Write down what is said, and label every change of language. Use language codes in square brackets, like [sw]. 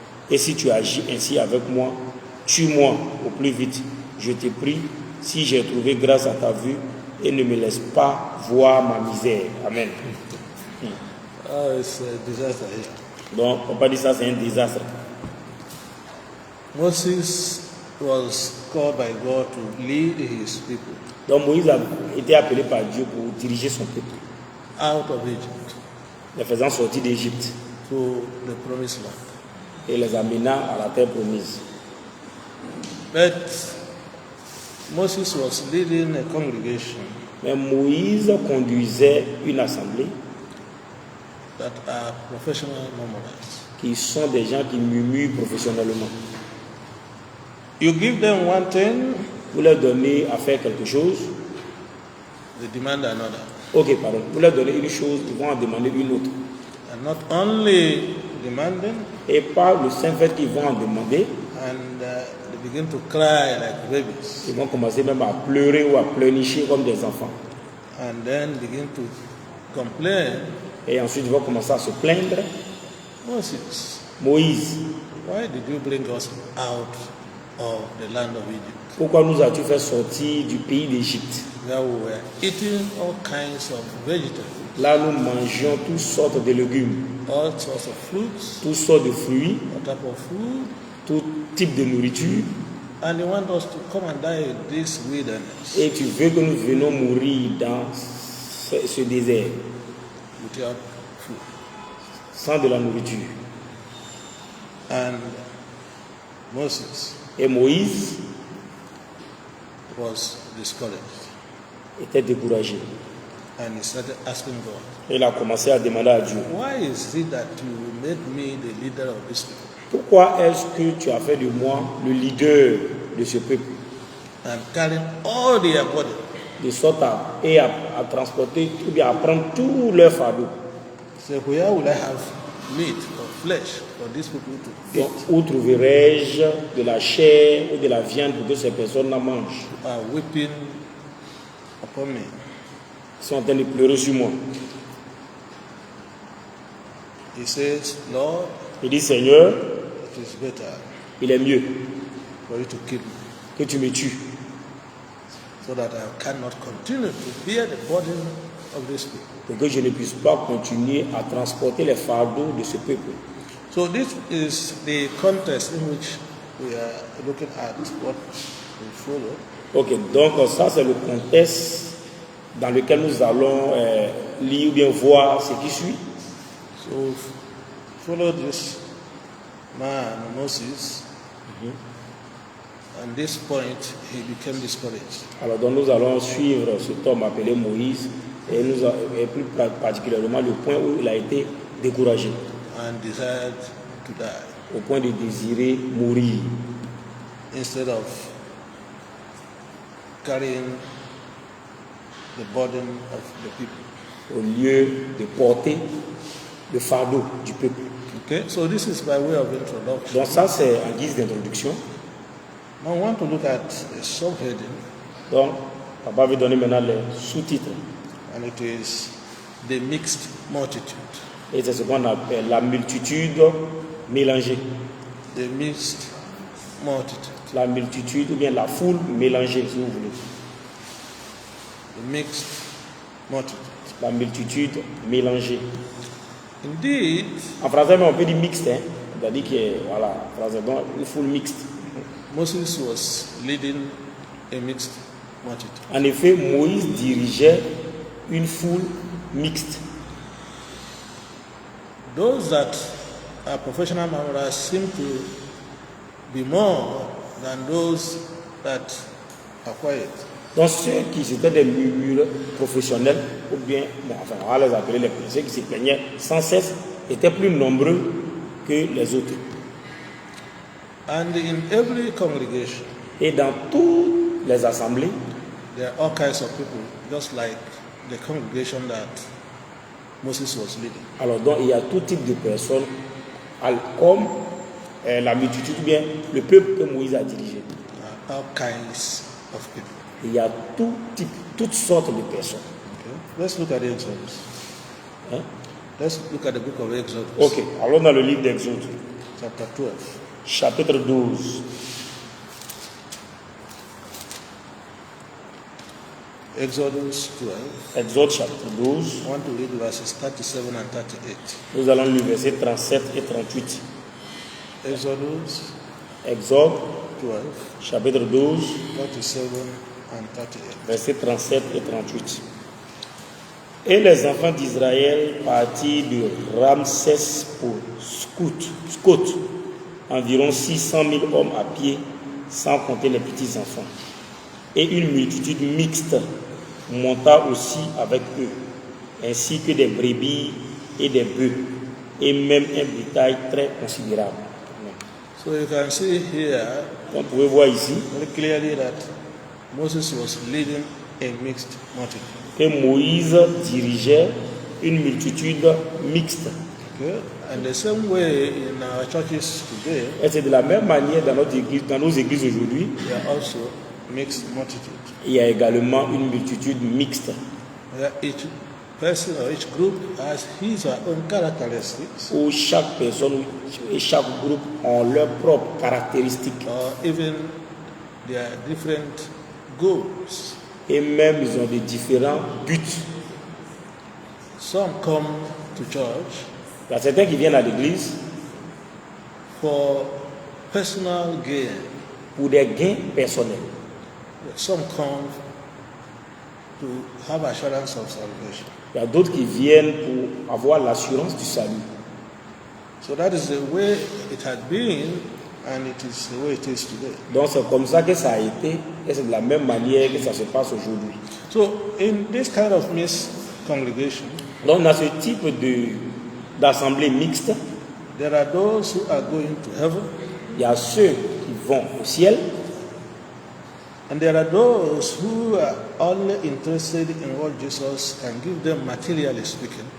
[fr] Et si tu agis ainsi avec moi, tue-moi au plus vite. Je te prie, si j'ai trouvé grâce à ta vue, et ne me laisse pas voir ma misère. Amen. [en] Oh, it's a disaster here. [fr] Donc, on peut dire ça, c'est un désastre. [en] Moses was called by God to lead his people [fr] Donc, Moïse a été appelé par Dieu pour diriger son peuple, [en] out of Egypt [fr] les faisant sortir d'Égypte [en] to the promised land. [fr] et les amenant à la terre promise. [en] But Moses was leading a congregation [fr] Mais Moïse conduisait une assemblée [en] that are professional murmurers. [fr] qui sont des gens qui murmurent professionnellement. [en] You give them one thing, [fr] Vous leur donnez à faire quelque chose, [en] they demand another. [fr] ok, pardon, vous leur donnez une chose, ils vont en demander une autre. [en] And not only demanding, [fr] Et par le simple fait qu'ils vont en demander, [en] and they begin to cry like babies, [fr] ils vont commencer même à pleurer ou à pleurnicher comme des enfants. [en] and then begin to complain. [fr] Et ensuite, ils vont commencer à se plaindre. [en] Moses, [fr] Moïse, [en] why did you bring us out of the land of Egypt, [fr] pourquoi nous as-tu fait sortir du pays d'Égypte? [en] where we were eating all kinds of vegetables, [fr] Là, nous mangeons toutes sortes de légumes, [en] all sorts of fruits, [fr] toutes sortes de fruits, [en] all type of food, [fr] tout type de nourriture. [en] and you want us to come and die in this wilderness [fr] Et tu veux que nous venions mourir dans ce désert, [en] without food. [fr] sans de la nourriture. [en] And Moses [fr] Et Moïse [en] was discouraged, [fr] était découragé. [en] and he started asking God, [fr] Il a commencé à demander à Dieu, [en] why is it that you made me the leader of this people [fr] pourquoi est-ce que tu as fait de moi le leader de ce peuple, [en] and carrying all their burden? [fr] de sorte à transporter, ou bien à prendre tout leur fardeau? [en] So where will I have meat or flesh for these people to eat? [fr] Donc, où trouverai-je de la chair ou de la viande pour que ces personnes la mangent? [en] Are weeping upon me. [fr] Ils sont en train de pleurer sur moi. [en] He says, Lord, [fr] Il dit, Seigneur, [en] it is better [fr] il est mieux [en] for you to kill me, [fr] que tu me tues, [en] so that I cannot continue to bear the burden of this people. [fr] pour que je ne puisse pas continuer à transporter les fardeaux de ce peuple. [en] So this is the context in which we are looking at what we follow. [fr] Ok, donc ça c'est le contexte dans lequel nous allons lire ou bien voir ce qui suit. [en] So follow this man, Moses, and this point he became discouraged. [fr] Alors donc nous allons suivre cet homme appelé Moïse et plus particulièrement le point où il a été découragé, [en] And desired to die [fr] au point de désirer mourir, [en] instead of carrying the burden of the people. [fr] au lieu de porter le fardeau du peuple. [en] Okay, so this is by way of introduction. [fr] Donc ça c'est en guise d'introduction. [en] Now I want to look at a subheading, [fr] Donc papa veut donner maintenant les sous-titres. [en] and it is the mixed multitude. [fr] Et c'est ce qu'on appelle la multitude mélangée. [en] The mixed multitude. [fr] La multitude ou bien la foule mélangée si vous voulez. [en] The mixed multitude. [fr] La multitude mélangée. [en] Indeed, [fr] En français, mais on peut dire mixte. Hein? C'est-à-dire que, voilà, en français, donc une foule mixte. [en] Moses was leading a mixed multitude. [fr] En effet, Moïse dirigeait une foule mixte. [en] Those that are professional murmurers seem to be more than those that are quiet. [fr] Donc ceux qui étaient des murmures professionnels, ou bien, bon, enfin, on va les appeler les ceux qui se plaignaient sans cesse, étaient plus nombreux que les autres. [en] And in every congregation, [fr] Et dans toutes les assemblées, [en] there are all kinds of people, just like the congregation that Moses was leading. [fr] alors donc il y a tout type de personnes, comme la multitude, ou bien le peuple que Moïse a dirigé. [en] All kinds of people. [fr] Il y a tout type, toutes sortes de personnes. [en] Okay? Let's look at the Exodus. [fr] Hein? [en] Let's look at the book of Exodus. [fr] Ok, allons dans le livre d'Exode. [en] chapter 12. [fr] chapitre 12. [en] Exodus 12. [fr] Exode chapitre 12. [en] I want to read verses 37 and 38. [fr] Nous allons lire versets 37 et 38. [en] Exodus [fr] Exode [en] 12, [fr] chapitre 12, [en] 37 and 38. [fr] versets 37 et 38. Et les enfants d'Israël partirent de Ramsès pour Scott, environ 600 000 hommes à pied, sans compter les petits enfants. Et une multitude mixte monta aussi avec eux, ainsi que des brebis et des bœufs, et même un bétail très considérable. [en] So you can see here [fr] Donc, vous pouvez voir ici [en] very clearly that Moses was leading a mixed multitude. [fr] que Moïse dirigeait une multitude mixte. [en] Okay? And the same way in our churches today, [fr] Et c'est de la même manière dans nos églises aujourd'hui, [en] there are also mixed multitudes. [fr] il y a également une multitude mixte, [en] Where each person or each group has his or her own characteristics, [fr] où chaque personne et chaque groupe ont leurs propres caractéristiques. [en] or even their different goals. [fr] Et même ils ont des différents buts. [en] Some come to church [fr] Il y a certains qui viennent à l'église [en] for personal gain. [fr] pour des gains personnels. [en] Some come to have assurance of salvation. [fr] Il y a d'autres qui viennent pour avoir l'assurance du salut. [en] So that is the way it had been, and it is the way it is today. [fr] Donc c'est comme ça que ça a été et c'est de la même manière que ça se passe aujourd'hui. [en] So in this kind of mixed congregation, [fr] Donc dans ce type d'assemblée mixte, [en] there are those who are going to heaven, [fr] il y a ceux qui vont au ciel [en] and there are those who are only interested in what Jesus can give them materially speaking.